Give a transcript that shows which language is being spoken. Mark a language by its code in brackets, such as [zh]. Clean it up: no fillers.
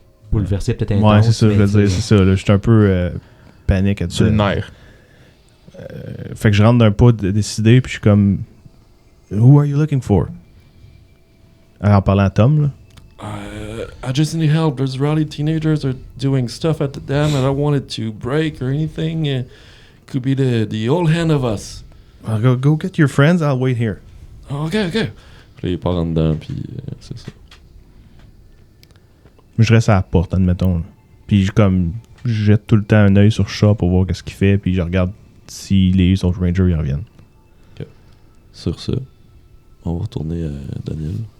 [fr] Bouleversé, peut-être Ouais, intense. c'est ça, je veux mais dire, c'est ça. Là, je suis un peu panique à tout Sur ça. le nerf. Fait que je rentre d'un pas décidé, puis je suis comme... [en] Who are you looking for? [fr] Alors, en parlant à Tom, là. [en] I just need help. There's rowdy teenagers are doing stuff at the dam and I don't want it to break or anything. Could be the old hand of us. Go get your friends, I'll wait here. Oh, ok. [fr] Puis là, il part en dedans, puis c'est ça. Mais je reste à la porte, admettons. Là. Puis je jette tout le temps un œil sur Shaw pour voir qu'est-ce qu'il fait, puis je regarde si les autres Rangers y reviennent. Sur ça, on va retourner à Daniel.